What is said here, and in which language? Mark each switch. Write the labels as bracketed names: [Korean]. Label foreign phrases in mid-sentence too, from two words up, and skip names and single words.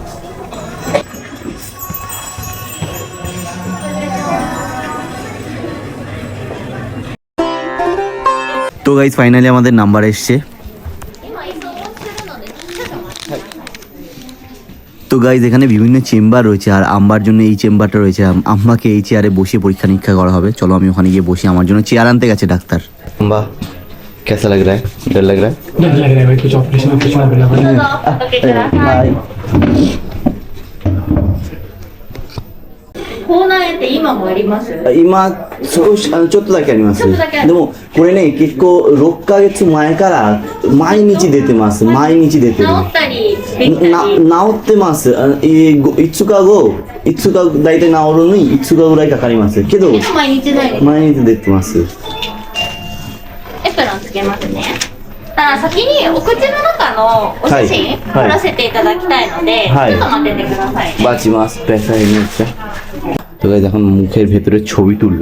[Bangla] তো গাইজ, ফাইনালি আমাদের নাম্বার এসছে। তো গাইজ, এখানে বিভিন্ন চেম্বার রয়েছে, আর আম্বার জন্য এই চেম্বারটা রয়েছে। আম্মাকে এই চেয়ারে বসে পরীক্ষা নিরীক্ষা করা হবে। চলো, আমি ওখানে গিয়ে বসি। আমার জন্য চেয়ার আনতে গেছে ডাক্তার। আম্বা, [Hindi] कैसा लग रहा है? डर लग रहा है? डर लग रहा है भाई, कुछ ऑपरेशन होने वाला है। [Japanese] 口内炎って今もあります？今少しちょっとだけあります。でもこれね、結構6ヶ月前から毎日出てます。毎日出てる。治ったりできたり。治ってます。5日後、だいたい治るのに5日ぐらいかかりますけど、毎日ないです。毎日出てます。エプロンつけますね。先にお口の中のお写真撮らせていただきたいので、ちょっと待っててくださいね。 [Bangla] বাঁচ মাস পেশা এনেছে। তো গাইজ, এখন মুখের ভেতরে ছবি তুলবে।